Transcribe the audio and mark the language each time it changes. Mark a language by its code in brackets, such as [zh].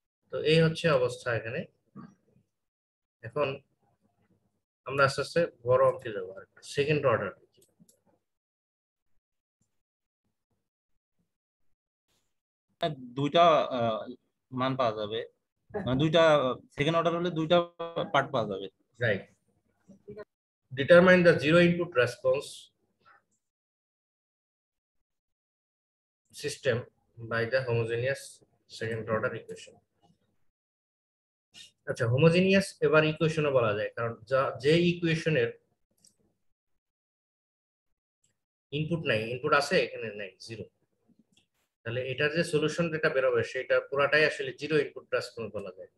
[bn] তো এই হচ্ছে অবস্থা এখানে। এখন আমরা আস্তে আস্তে বড় অঙ্কে যাবো, সেকেন্ড অর্ডার। দুইটা মান পাওয়া যাবে, মানে দুইটা সেকেন্ড অর্ডার হলে দুইটা পার্ট পাওয়া যাবে। [en] Right. Determine the zero input response system by the homogeneous second order equation. [bn] আচ্ছা, হোমোজেনিয়াস এবার ইকুয়েশনও বলা যায়, কারণ যে ইকুয়েশনের ইনপুট নাই, ইনপুট আছে এখানে নাই, জিরো, তাহলে এটার যে সলিউশন যেটা বেরোবে সেটা পুরাটাই আসলে জিরো ইনপুট রেসপন্স বলা যায়।